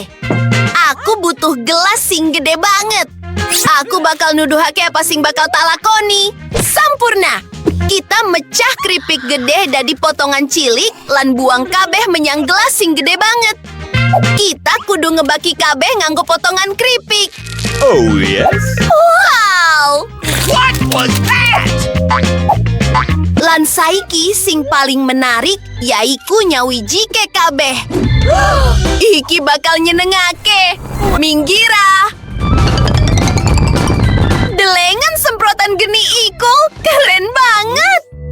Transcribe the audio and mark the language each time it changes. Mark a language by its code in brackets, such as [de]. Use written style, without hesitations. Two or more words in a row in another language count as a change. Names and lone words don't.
[jv] Aku butuh gelas sing gede banget. Aku bakal nuduhake apa sing bakal tak lakoni. Sampurna. Kita mecah keripik gede dadi potongan cilik lan buang kabeh menyang gelas sing gede banget. Kita kudu ngebaki kabeh nganggo potongan keripik. [en] Oh yes? Wow! What was that? [jv] Lan saiki sing paling menarik yaiku nyawiji kabeh. Iki bakal nyenengake. Minggira. Delengen semprotan geni iku keren banget.